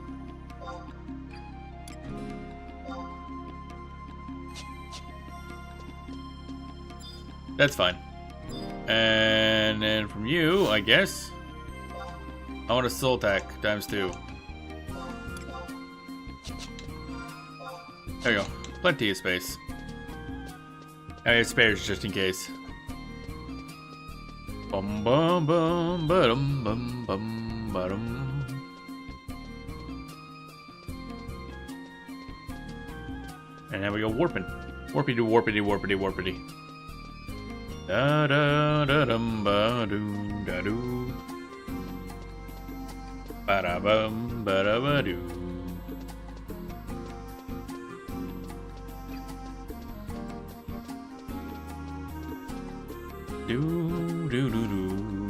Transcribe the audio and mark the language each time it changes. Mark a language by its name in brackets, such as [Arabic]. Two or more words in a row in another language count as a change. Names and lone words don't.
[English] That's fine. And then from you, I guess, I want a soul attack ×2. There you go. Plenty of space. I have spares just in case. Bum bum bum ba-dum bum bum ba-dum. And now we go warping. Warpity warpity warpity warpity. Da da da dum ba doo da doo. Ba da bum ba da ba doo. Do do do do.